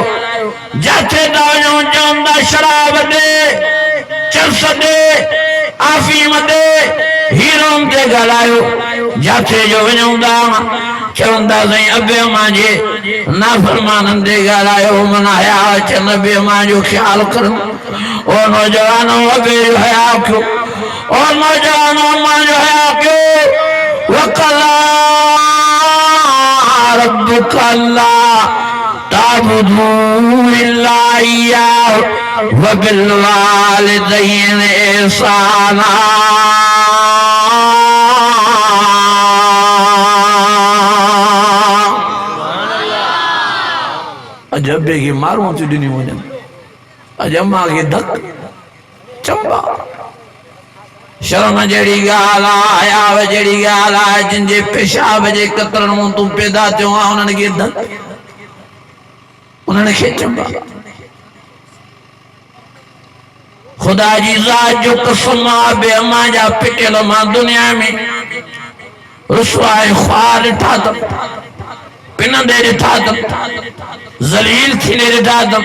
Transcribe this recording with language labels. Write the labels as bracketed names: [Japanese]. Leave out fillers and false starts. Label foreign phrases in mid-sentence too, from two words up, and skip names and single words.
[Sindhi] जाते था वञूं चवंदा शराब ॾे चर्स ॾे आफ़ीम ॾे हीरोन ते ॻाल्हायो। जाते जो वञूं था चवंदा साईं अबे मां जे नाफ़रमाननि ते ॻाल्हायो माना हया अचनि अबे मां जो ख़्यालु करो। ओ नौजवानो अबे जो हया कयो ओ नौजवानो मां जो हया कयो। [Arabic] وقضى ربك ألا تعبدوا إلا إياه و بال والدين إحسانا. [Sindhi] अजबे की मारूं थी ॾिनी वञनि अजमा के धक चंबा शर्म जहिड़ी ॻाल्हि आहे हयाव जहिड़ी ॻाल्हि आहे जिनजे पेशाब जे कतरनि मां तूं पैदा थियो आहे उन्हनि खे धक उन्हनि खे चंबा। खुदा जी ज़ात जो कसम आहे बे अमा जा पिटियल मां दुनिया में रुसवाए ख्वार ॾिठा अथमि पिनंदे ॾिठा अथमि ज़लील थींदे ॾिठा अथमि।